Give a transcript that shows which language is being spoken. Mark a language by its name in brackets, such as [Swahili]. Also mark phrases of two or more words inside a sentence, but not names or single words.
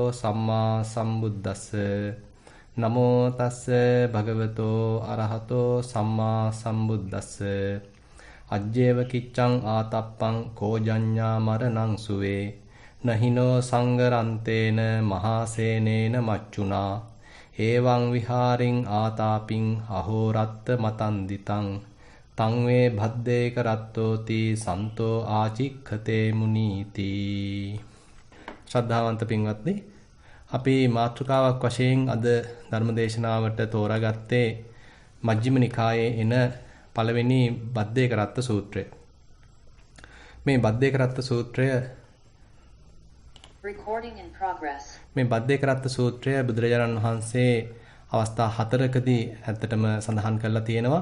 [Pali] සම්මා සම්බුද්දස්ස නමෝ තස්ස භගවතෝ අරහතෝ සම්මා සම්බුද්දස්ස අජ්ජේව කිච්ඡං ආතප්පං කෝජඤ්ඤා මරණං සුවේ නහිනෝ සංගරන්තේන මහාසේනේන මච්චුනා එවං විහාරින් ආතාපින් අහෝරත්ත මතන්දිතං තං වේ භද්දේක රත්තෝති සන්තෝ ආචික්ඛතේ මුනීති. [Sinhala] ශ්‍රද්ධාවන්ත පින්වත්නි, අපි මාතෘකාවක් වශයෙන් අද ධර්මදේශනාවට තෝරාගත්තේ මජ්ක්‍ධිම නිකායේ එන පළවෙනි භද්දේක රත්ත සූත්‍රය. මේ භද්දේක රත්ත සූත්‍රය මේ භද්දේක රත්ත සූත්‍රය බුදුරජාණන් වහන්සේ අවස්ථා 4කදී ඇත්තටම සඳහන් කරලා තියෙනවා.